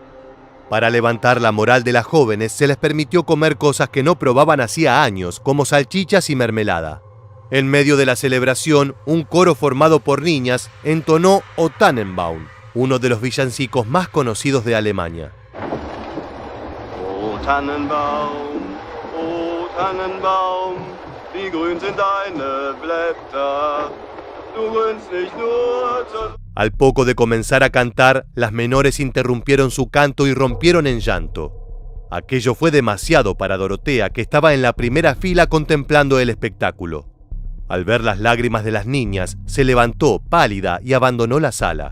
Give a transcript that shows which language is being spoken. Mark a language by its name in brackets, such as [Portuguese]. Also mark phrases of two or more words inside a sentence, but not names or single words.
[Spanish] Para levantar la moral de las jóvenes se les permitió comer cosas que no probaban hacía años, como salchichas y mermelada. En medio de la celebración, un coro formado por niñas entonó O Tannenbaum, uno de los villancicos más conocidos de Alemania. [German] O Tannenbaum, wie grün sind deine Blätter, du grünst nicht nur zur... [Spanish] Al poco de comenzar a cantar, las menores interrumpieron su canto y rompieron en llanto. Aquello fue demasiado para Dorotea, que estaba en la primera fila contemplando el espectáculo. Al ver las lágrimas de las niñas, se levantó, pálida, y abandonó la sala.